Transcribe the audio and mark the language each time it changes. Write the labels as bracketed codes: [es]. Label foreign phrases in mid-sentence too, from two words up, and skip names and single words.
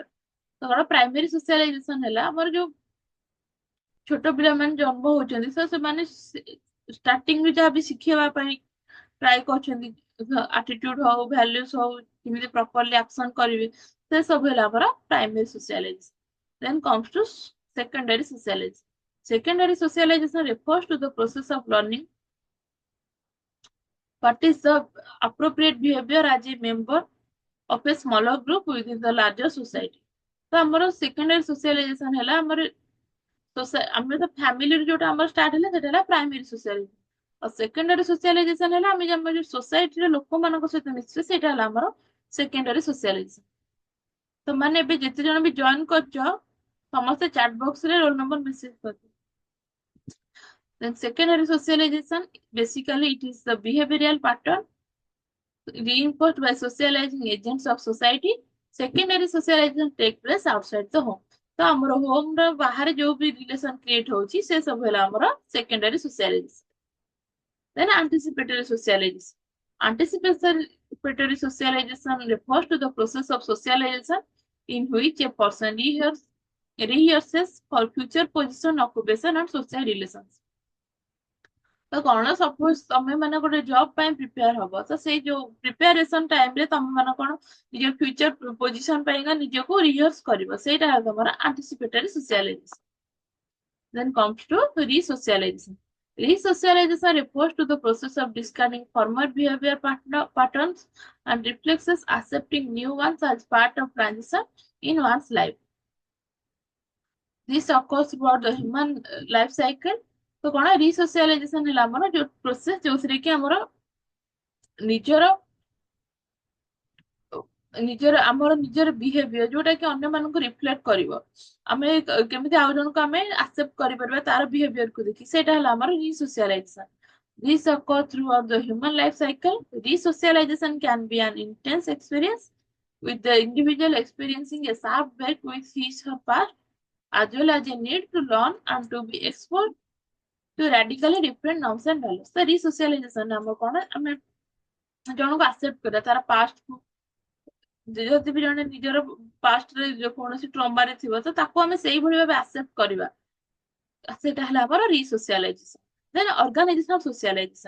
[or] ତ କଣ [en] primary socialization [or] ହେଲା ଆମର ଯୋଉ ଛୋଟ ପିଲାମାନେ ଜନ୍ମ ହଉଛନ୍ତି ତ ସେମାନେ ଷ୍ଟାର୍ଟିଂ ରୁ ଯାହା ବି ଶିଖେଇବା ପାଇଁ ଟ୍ରାଏ କରୁଛନ୍ତି ଆଟିଟ୍ୟୁଡ ହଉ ଭ୍ୟାଲ୍ୟୁଜ ହଉ କେମିତି [en] properly action [or] କରିବେ ସେ ସବୁ ହେଲା ଆମର [en] primary socialization. then comes to secondary socialization। Secondary socialization refers to the process of learning what is the appropriate behavior as a member of a smaller group within the larger society। [or] ତ ଆମର [en] secondary socialization [or] ହେଲା ଆମର ଆମେ ତ ଫ୍ୟାମିଲି ଯୋଉଟା ଆମର ଷ୍ଟାର୍ଟ ହେଲା ସେଟା ହେଲା [en] primary socialization. [or] ଆଉ [en] secondary socialization [or] ହେଲା ଆମେ ଆମର ଯୋଉ ସୋସାଇଟିର ଲୋକମାନଙ୍କ ସହିତ ମିଶିଛେ ସେଇଟା ହେଲା ଆମର [en] secondary socialization. [or] ତ ମାନେ ଏବେ ଯେତେ ଜଣ ବି ଜଏନ କରିଛ ସମସ୍ତେ [en] chat box [or] ରେ [en] roll number message [or] କରିଦିଅ। [en] Then secondary socialization, basically it is the behavioral pattern reinforced by socializing agents of society। Secondary socialization take place outside the home। [or] ତ ଆମର ହୋମ ର ବାହାରେ ଯୋଉ ବି [en] relation create [or] ହଉଛି ସେ ସବୁ ହେଲା ଆମର [en] secondary socialization. Then anticipatory socialization। Anticipatory socialization refers to the process of socialization in which a person rehearses for future position, occupation and social relations। [or] ତ କଣ ସପୋଜ ତମେ ମାନେ ଗୋଟେ ଜବ ପାଇଁ ପ୍ରିପେୟାର ହବ ତ ସେଇ ଯୋଉ [en] preparation time [or] ରେ ତମେ ମାନେ କଣ ନିଜ [en] future position [or] ପାଇଁକା ନିଜକୁ ରିହର୍ସ କରିବ ସେଇଟା ତମର [en] anticipatory socialization. Then comes to resocialization। Resocialization refers to the process of discarding former behavior patterns and reflexes, accepting new ones as part of transition in one's life। This occurs throughout the human life cycle। [or] ତ କଣ ରିସୋସିଆଲାଇଜେସନ ହେଲା ଆମର ଯୋଉ ପ୍ରୋସେସ ଯୋଉଥିରେ କି ଆମର ନିଜର ନିଜର ବିହେଭିୟର ଯୋଉଟା କି ଅନ୍ୟମାନଙ୍କୁ ରିଫ୍ଲେକ୍ଟ କରିବ। ଆମେ କେମିତି ଆଉ ଜଣଙ୍କୁ ଆମେ ଆକ୍ସେପ୍ଟ କରିପାରିବା ତାର ବିହେଭିୟରକୁ ଦେଖି ସେଇଟା ହେଲା ଆମର ରିସୋସିଆଲାଇଜେସନ। [en] This occurs throughout the human life cycle। Resocialization can be an intense experience with the individual experiencing a sharp break with his or her past as well as a need to learn and to be exposed to radically different norms and values। [or] ତ ରିସୋସିଆଲାଇଜେସନ ଆମର କଣ ଆମେ ଜଣକୁ ଆକ୍ସେପ୍ଟ କରିବା ତାର ପାଷ୍ଟ ଯଦି ବି ଜଣେ ନିଜର ପାଷ୍ଟରେ କୌଣସି ଟ୍ରମାରେ ଥିବ ତ ତାକୁ ଆମେ ସେଇଭଳି ଭାବେ ଆକ୍ସେପ୍ଟ କରିବା ସେଇଟା ହେଲା ଆମର ରିସୋସିଆଲାଇଜେସନ। [en] ଦେନ୍ organizational socialization।